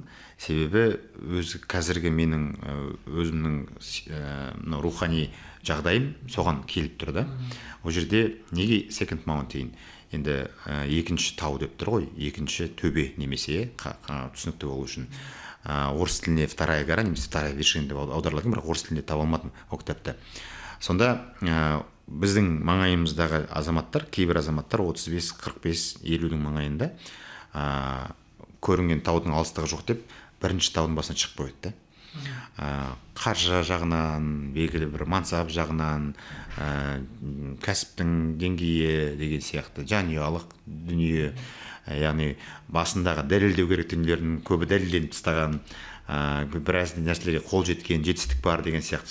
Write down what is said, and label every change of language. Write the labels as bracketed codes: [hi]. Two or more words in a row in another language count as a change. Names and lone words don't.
[kk] Себебі қазіргі менің өзімнің рухани жағдайым соған келіп тұрды. Ол жерде неге Second Mountain? Енді екінші тау деп тұр ғой, екінші төбе немесе түсінікті болу үшін. Орыс тіліне [ru] вторая гора [kk] немесе [ru] вторая вершина [kk] деп аударылады, бірақ орыс тілінде таба алмадым ол кітапты. Сонда біздің маңайымыздағы азаматтар, кейбір азаматтар 35, 45, 50-дің маңайында көрінген таудың алыстығы жоқ деп бірінші таудың басына шығып қойды. Қаржы жағынан, белгілі бір мансап жағынан, кәсіптің деңгейі деген сияқты жанұялық дүние, яғни басындағы дәлелдеу керек дүниелердің көбі дәлелденіп тастаған, біраз нәрселерге қол жеткен, жетістік бар деген сияқты.